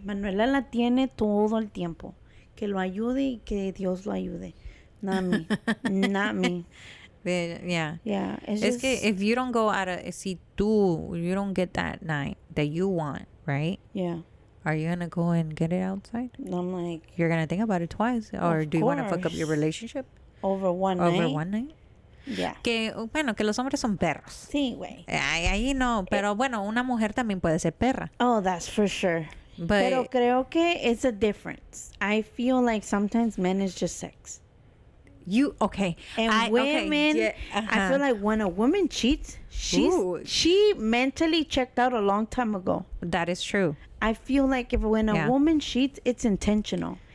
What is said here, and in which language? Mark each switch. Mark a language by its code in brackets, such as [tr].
[es] Manuela la tiene todo el tiempo. Que lo ayude y que Dios lo ayude. [en] Not me. Not me. Yeah. Yeah. [es] Es que [en] if you don't go out of, [es] si tú, [en] you don't get that night that you want, right? Yeah. Are you gonna go and get it outside? I'm like, you're gonna think about it twice, or do you want to fuck up your relationship over one night? Yeah. [es] Que bueno, que los hombres son perros. Sí, güey. Ahí no, pero bueno, una mujer también puede ser perra. [en] Oh, that's for sure. But, [es] pero creo que [en] it's a difference. I feel like sometimes men is just sex. Okay. And women, I feel like when a woman cheats, she mentally checked out a long time ago. That is true. I feel like when a woman cheats, it's intentional.